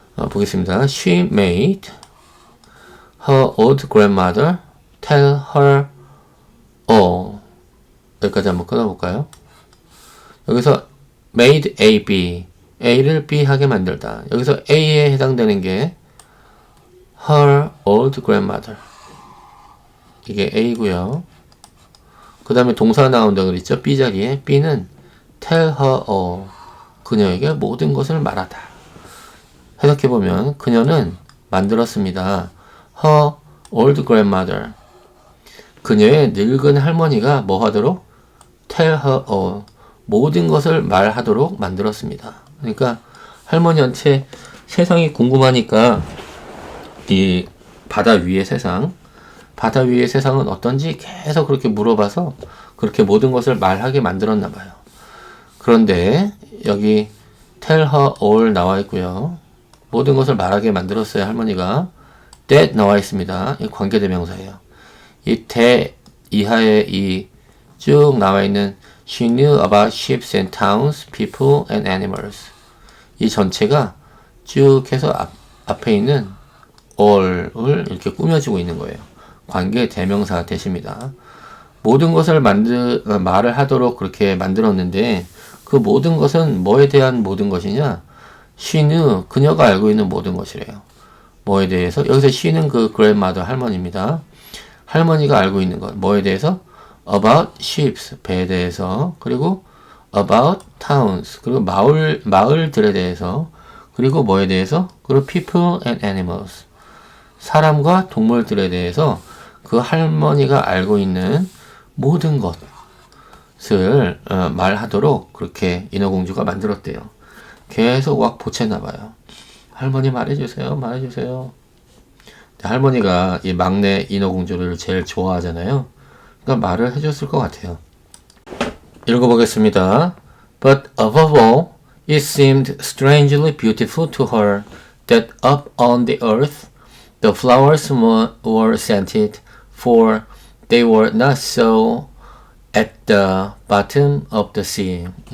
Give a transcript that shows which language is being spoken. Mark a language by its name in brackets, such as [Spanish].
[Korean] 보겠습니다. [English] She made her old grandmother tell her all. [Korean] 여기까지 한번 끊어볼까요? 여기서 made A, B, A를 B 하게 만들다. 여기서 A에 해당되는 게 [English] her old grandmother. [Korean] 이게 A고요. 그 다음에 동사 나온다 그랬죠? B 자리에. B는 [English] tell her all. [Korean] 그녀에게 모든 것을 말하다. 해석해보면 그녀는 만들었습니다. [English] Her old grandmother. [Korean] 그녀의 늙은 할머니가 뭐 하도록? [English] Tell her all. [Korean] 모든 것을 말하도록 만들었습니다. 그러니까 할머니한테 세상이 궁금하니까 이 바다 위의 세상은 어떤지 계속 그렇게 물어봐서 그렇게 모든 것을 말하게 만들었나 봐요. 그런데 여기 [English] tell her all [Korean] 나와 있고요. 모든 것을 말하게 만들었어요. 할머니가. that 나와 있습니다. 이 관계대명사예요. 이 that 이하에 이 쭉 나와 있는 [English] she knew about ships and towns, people and animals. [Korean] 이 전체가 쭉 해서 앞에 있는 all을 이렇게 꾸며주고 있는 거예요. 관계 대명사 대시입니다. 모든 것을 말을 하도록 그렇게 만들었는데 그 모든 것은 뭐에 대한 모든 것이냐? [English] she knew, [Korean] 그녀가 알고 있는 모든 것이래요. 뭐에 대해서? 여기서 she는 그 grandmother 할머니입니다. 할머니가 알고 있는 것. 뭐에 대해서? [English] about ships, [Korean] 배에 대해서. 그리고 [English] about towns, [Korean] 그리고 마을들에 대해서. 그리고 뭐에 대해서? 그리고 [English] people and animals, [Korean] 사람과 동물들에 대해서 그 할머니가 알고 있는 모든 것을 말하도록 그렇게 인어공주가 만들었대요. 계속 막 보챘나봐요. 할머니 말해주세요. 할머니가 이 막내 인어공주를 제일 좋아하잖아요. 그러니까 말을 해줬을 것 같아요. 읽어보겠습니다. [English] But above all, it seemed strangely beautiful to her that up on the earth the flowers were scented, for they were not so at the bottom of the sea.